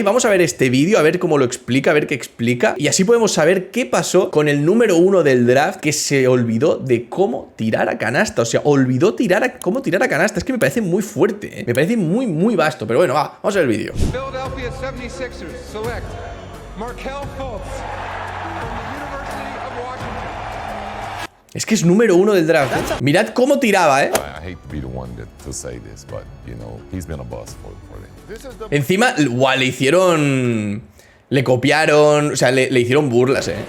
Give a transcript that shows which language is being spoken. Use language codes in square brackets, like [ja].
[es] Vamos a ver este vídeo, a ver cómo lo explica, a ver qué explica, y así podemos saber qué pasó con el número 1 del draft que se olvidó de cómo tirar a canasta, o sea, olvidó cómo tirar a canasta. Es que me parece muy fuerte, ¿eh? Me parece muy vasto, pero bueno, vamos a ver el vídeo. [en] Philadelphia 76ers select Markelle Fultz from the University of Washington. [es] Es que es número 1 del draft. Mirad cómo tiraba, ¿eh? [en] I hate to be the one to say this, but you know, he's been a bust for them. [es] Encima, le hicieron... Le copiaron, o sea, le hicieron burlas, ¿eh?